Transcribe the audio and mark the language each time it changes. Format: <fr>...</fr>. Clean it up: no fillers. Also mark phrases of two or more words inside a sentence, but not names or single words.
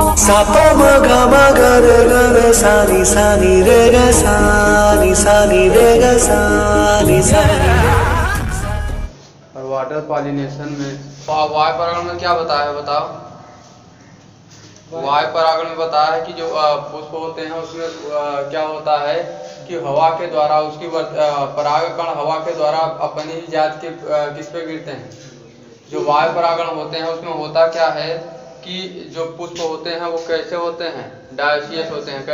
<hi>सा प म ग म ग रे ग रे सा नी रे ग सा नी रे ग सा नी और</hi> <en>water pollination</en> <hi>में वायु परागण में क्या बताया है बताओ। वायु परागण में बताया है कि जो पुष्प होते हैं उसमें क्या होता है कि हवा के द्वारा उसकी परागकण हवा के द्वारा अपनी ही जात के किस पे गिरते हैं। जो वायु परागण होते हैं उसमें होता क्या है कि जो पुष्प होते हैं वो कैसे होते हैं, डायोसियस होते हैं।</hi>